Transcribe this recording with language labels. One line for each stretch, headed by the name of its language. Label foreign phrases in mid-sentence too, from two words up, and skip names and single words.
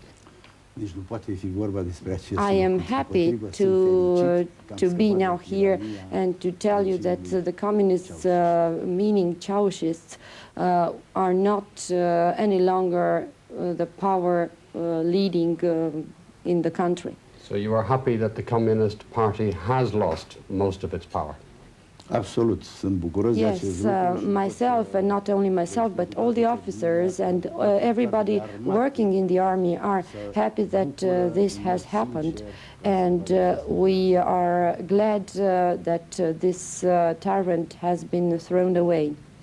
English: I am happy to be now here and to tell you that the communists, meaning Ceausescu, are not any longer the power leading in the country. So you are happy that the Communist Party has lost most of its power?
Romanian: Absolut, sunt bucuros de acest
English: Yes,
Romanian: lucru.
English: myself, and not only myself, but all the officers and everybody working in the army are happy that this has happened, and we are glad that this tyrant has been thrown away.